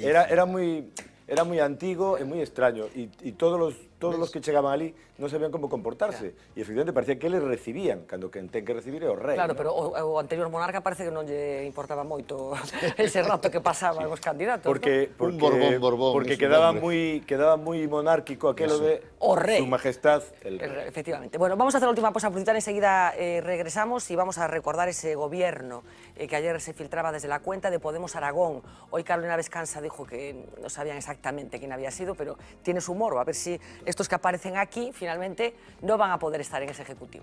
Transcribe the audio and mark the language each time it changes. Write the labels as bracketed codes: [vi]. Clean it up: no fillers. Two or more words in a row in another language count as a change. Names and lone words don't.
[gl] Era moi antigo e moi extraño. E todos os que chegaban ali non sabían como comportarse. E efectivamente parecía que eles recibían, cando quen ten que recibir é o rei. Claro, pero o anterior monarca parece que non lle importaba moito ese rato que pasaban os candidatos. Porque quedaba moi monárquico aquelo de o rei. [es] Su Majestad el rei. Efectivamente. Bueno, vamos a hacer la última pausa publicitaria, enseguida regresamos y vamos a recordar ese gobierno que ayer se filtraba desde la cuenta de Podemos Aragón. Hoy Carolina Vescansa dijo que no sabían exactamente quién había sido, pero tiene su morbo, a ver si estos que aparecen aquí finalmente no van a poder estar en ese ejecutivo.